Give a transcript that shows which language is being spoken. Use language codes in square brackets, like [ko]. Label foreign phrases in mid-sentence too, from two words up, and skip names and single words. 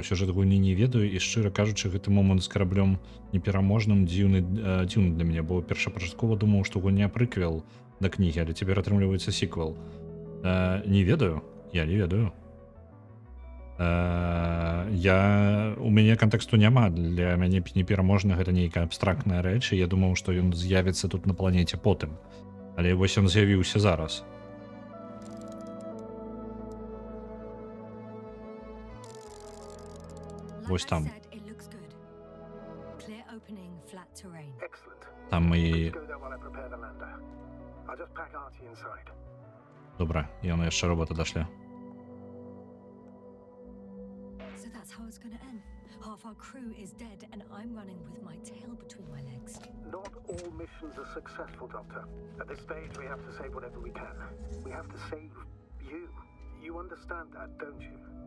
[be] Сюжэт гульні не ведаю, і шчыра кажучы, гэты момант з караблём непераможным дзіўны для мяне, бо першапачаткова думаў, што гульня прыквел да кнігі, але цяпер атрымліваецца сіквел. Не ведаю, я не ведаю. У мяне кантэксту няма, для мяне непераможна гэта нейкая абстрактная рэч, і я думаў, што ён з'явіцца тут на планеце потым. Але вось ён з'явіўся зараз. like What's I там? [en] said, it looks good. Clear opening, flat terrain. Excellent. [be] Там і... [en] Let's go there while I prepare the lander. I'll just pack Artie inside. [be] Добра, і яны яшчэ робота дашлі. [en] So that's how it's gonna end. Half our crew is dead, and I'm running with my tail between my legs. Not all missions are successful, Doctor. At this stage, we have to save whatever we can. We have to save you. You understand that, don't you?